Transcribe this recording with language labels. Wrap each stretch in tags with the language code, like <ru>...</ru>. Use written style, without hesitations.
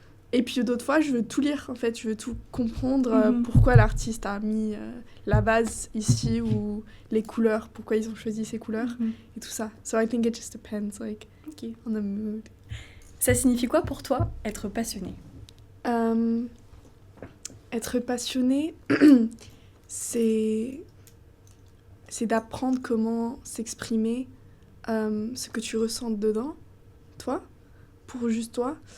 <fr>Et puis d'autres fois, je veux tout lire, en fait. Je veux tout comprendre pourquoi l'artiste a mis la base ici ou les couleurs, pourquoi ils ont choisi ces couleurs et tout ça.</fr> <en>So I think it just depends, like, on the mood.</en> <fr>Ça signifie quoi pour toi, être passionné? Être passionné, c'est d'apprendre comment s'exprimer, ce que tu ressens dedans, toi, pour juste toi.</fr>